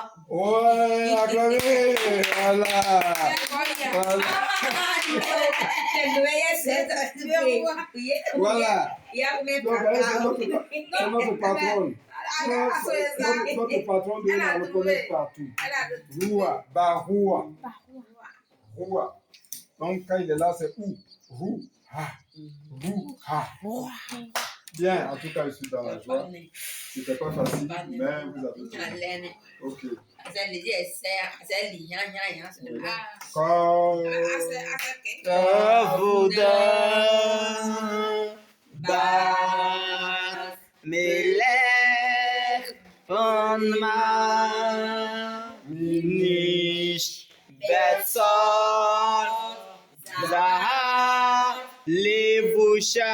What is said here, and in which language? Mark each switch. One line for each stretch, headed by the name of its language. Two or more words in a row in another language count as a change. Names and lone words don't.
French: Ouais, acclamez! Voilà. Voilà. Donc, elle, c'est notre patronne. Notre patronne doit la reconnaître partout. Roua, Baroua. Roua. Donc, quand il est là, c'est où? Rou, ha. Rou, ha. Bien, en tout cas, je suis dans la joie. C'était pas facile, mais vous avez trouvé. Ok.
Hebrew: Melech von Manish Betzor Zahar Levusha.